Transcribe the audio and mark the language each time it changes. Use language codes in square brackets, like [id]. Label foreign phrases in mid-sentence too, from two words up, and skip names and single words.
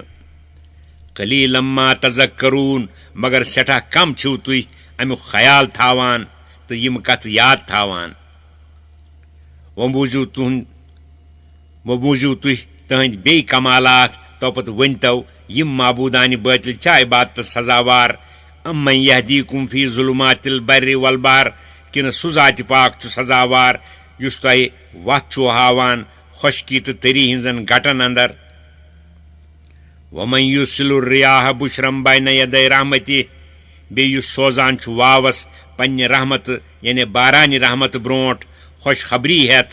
[ar] قلیٖلًا ما تذکرون [ks] مگر سٮ۪ٹھاہ کم چھِو تُہۍ امیُک خیال تھاوان تہٕ یم کتھٕ یاد تھاوان. وۄنۍ بوٗزِو تُہۍ تٕہنٛدۍ بیٚیہِ کمالات تو پتہٕ ؤنتو یم معبوٗدانہِ باطل چھا عبادتس سزاوار. [ar] امن یہدیکم فی ظلمات البر والبحر [ks] کنہ سُہ ذات پاک چھُ سزاوار یُس تۄہہِ وتھ چھُو ہاوان خۄشکی تہٕ تٔری ہٕنٛزن گٹن اندر. [ar] ومن یرسل الریاح بشرا بین یدی رحمتہ [ks] بیٚیہِ یُس سوزان چھُ واوس پننہِ رحمتہٕ یعنی بارانہِ رحمتہٕ برونٛٹھ خوشخبری ہٮ۪تھ.